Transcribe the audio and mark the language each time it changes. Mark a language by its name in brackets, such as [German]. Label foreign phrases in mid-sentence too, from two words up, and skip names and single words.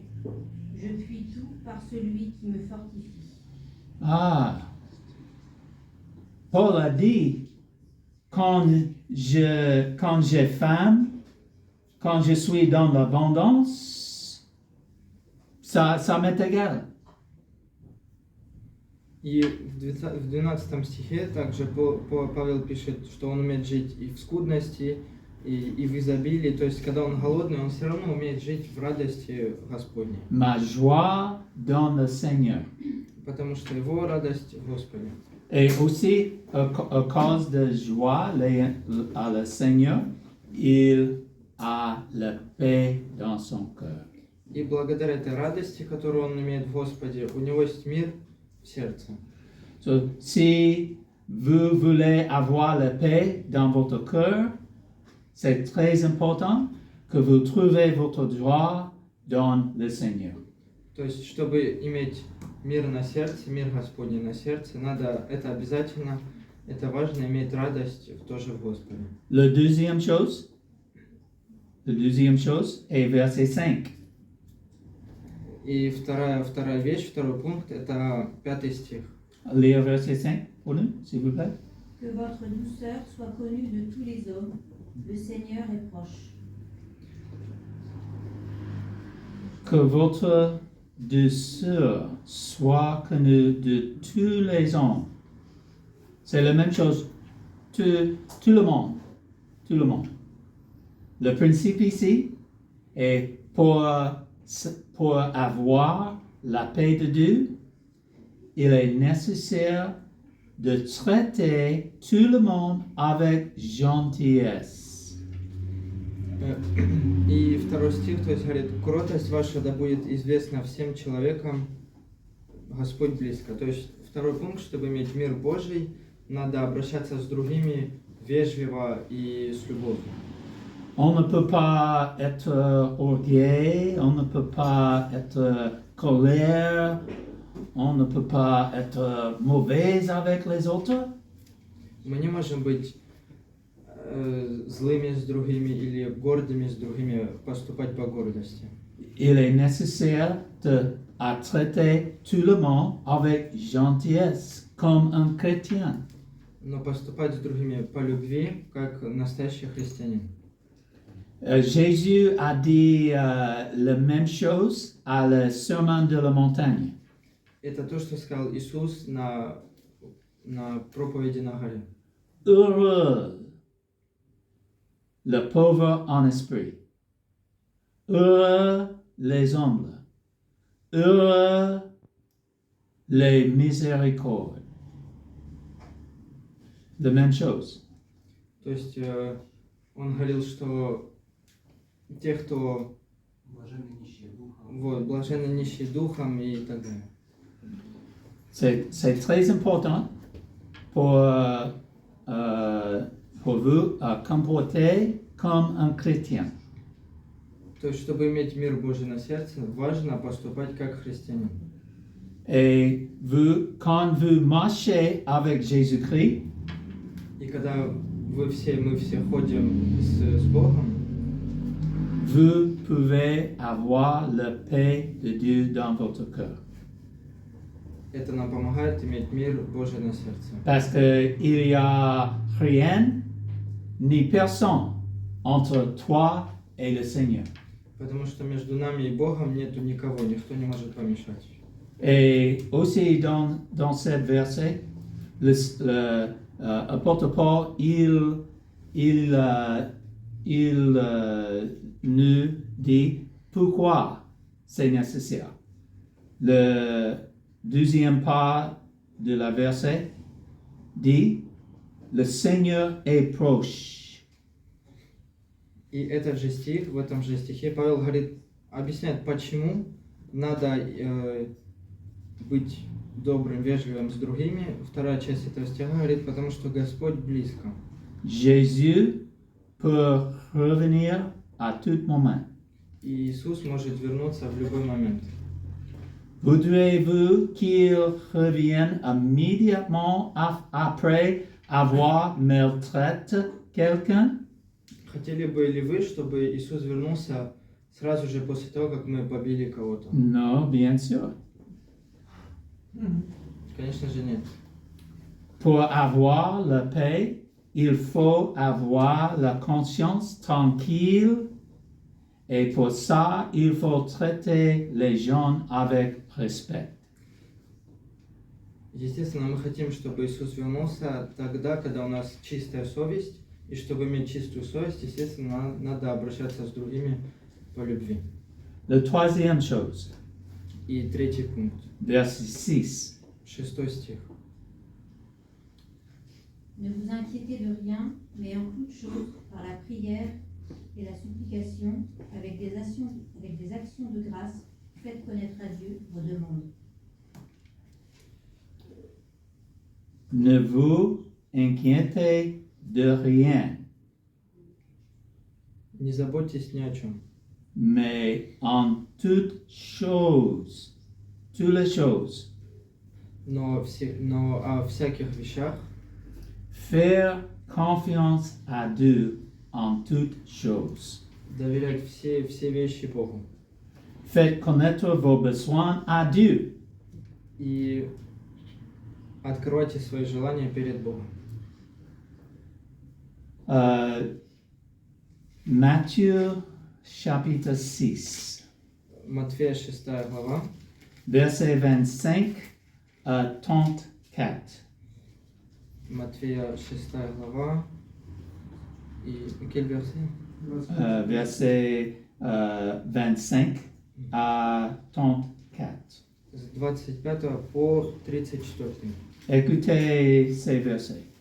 [French] Je puis tout par celui qui me fortifie. Ah, Paul a dit, quand j'ai faim, quand je suis dans l'abondance, ça m'est égal. [Russian] И в 12 стихе также Павел пишет, что он умеет жить и в скудности, и в изобилии. То есть, когда он голодный, он все равно умеет жить в радости Господней. [French] Ma joie dans le Seigneur. [Russian] Потому что его радость в Господе. [French] Et aussi, à cause de joie à le Seigneur, il a la paix dans son cœur. [Russian] И благодаря этой радости, которую он имеет в Господе, у него есть мир в сердце. [French] So, si vous voulez avoir la paix dans votre cœur, c'est très important que vous trouvez votre joie dans le Seigneur. [Russian] То есть, чтобы иметь мир на сердце, мир Господний на сердце, надо, это обязательно, это важно, иметь радость тоже в Господе. [French] La deuxième chose est verset 5. [Russian] И вторая вещь, второй пункт, это 5 стих. [French] lire verset 5 pour nous, s'il vous plaît. Que votre douceur soit connue de tous les hommes. Le Seigneur est proche. Que votre douceur soit connue de tous les hommes. C'est la même chose. Tout le monde. Tout le monde. Le principe ici est pour avoir la paix de Dieu, il est nécessaire de traiter tout le monde avec gentillesse. [Russian] И второй стих, то есть говорит, кротость ваша да будет известна всем человекам, Господь близко. То есть второй пункт, чтобы иметь мир Божий, надо обращаться с другими вежливо и с любовью. [French] On ne peut pas être orgueilleux, on ne peut pas être colère, on ne peut pas être mauvais avec les autres. [Russian] Мы не можем быть злыми с другими или гордыми с другими, поступать по гордости. [French] Il est nécessaire de traiter tout le monde avec gentillesse, comme un chrétien. [Russian] Но поступать с другими по любви, как настоящий христианин. [French] Jésus a dit la même chose à le sermon de la montagne. [Russian] Это то, что сказал Иисус на проповеди на горе. [French] Heureux le pauvre en esprit. Heureux les humbles. Heureux les miséricordes. La même chose. [Russian] То есть он говорил, что те, кто блаженны нищие духом и так далее. [French] C'est très important pour vous comporter comme un chrétien. [Russian] То есть, чтобы иметь мир Божий на сердце, важно поступать как христианин. [French] Et quand vous marchez avec Jésus-Christ, [Russian] И когда мы все ходим с Богом, [French] vous pouvez avoir la paix de Dieu dans votre cœur. [Russian] это нам помогает иметь мир Божий на сердце. [French] Parce qu'il n'y a rien ni personne entre toi et le Seigneur. [Russian] Потому что между нами и Богом нету никого, никто не может помешать. [French] Et aussi dans ce verset, l'apôtre Paul, il nous dit pourquoi c'est nécessaire. Le deuxième part de la verset dit, le Seigneur est proche. [Russian] И этот же стих, в этом же стихе Павел говорит, объясняет, почему надо быть добрым, вежливым с другими. Вторая часть этого стиха говорит, потому что Господь близко. [French] Jésus peut revenir à tout moment. [Russian] И Иисус может вернуться в любой момент. [French] Voudriez-vous qu'il revienne immédiatement après avoir maltraité quelqu'un? [Russian] Хотели бы ли вы, чтобы Иисус вернулся сразу же после того, как мы побили кого-то? [French] Non, bien sûr. [Russian] Конечно же нет. [French] Pour avoir la paix, il faut avoir la conscience tranquille et pour ça, il faut traiter les gens avec respect. [Russian] Естественно, мы хотим, чтобы Иисус вернулся тогда, когда у нас чистая совесть, и чтобы иметь чистую совесть, естественно, надо обращаться с другими по любви. [French] La troisième chose, [Russian] И третий пункт, [French] verset 6. [Russian] 6 стих. [French] Ne vous inquiétez de rien, mais en toute chose, par la prière et la supplication, avec des actions de grâce, faites connaître à Dieu vos demandes. Ne vous inquiétez de rien, [Russian] Не заботьтесь ни о чем, [French] mais en toutes choses, toutes les choses, [Russian] но о всяких вещах [French] faire confiance à Dieu en toutes choses. [Russian] доверять все вещи Богу. [French] Faites connaître vos besoins à Dieu. [Russian] И откройте свои желания перед Богом. [French] Matthieu chapitre 6, [Russian] Матфея 6 глава, [French] verset 25 à 34. [Russian] Матфея 6 глава, и [French] quel verset? Verset 25 à 34. [Russian] С 25 по 34. [French] Écoutez ces versets.